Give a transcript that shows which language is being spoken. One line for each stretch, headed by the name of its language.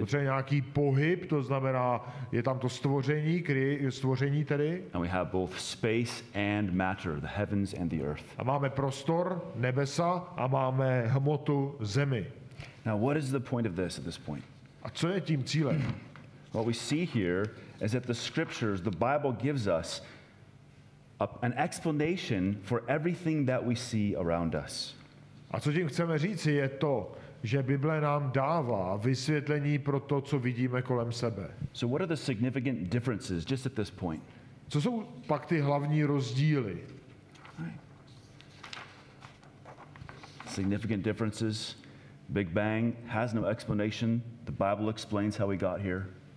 Czech: potřebujeme nějaký pohyb, to znamená, je tam to stvoření tedy,
English: And we have both space and matter, the heavens and the earth.
Czech: a máme prostor, nebesa a máme hmotu, zemi.
English: Now, what is the point of this at this point?
Czech: A co je tím cílem?
English: What we see here is that the scriptures, the Bible gives us an explanation for everything that we see around us.
Czech: A co tím chceme říci, je to, že Bible nám dává vysvětlení pro to, co vidíme kolem sebe.
English: So what are the significant differences just at this point?
Czech: Co jsou pak ty hlavní rozdíly?
English: Significant differences. Big Bang has no explanation. The Bible explains how we got here.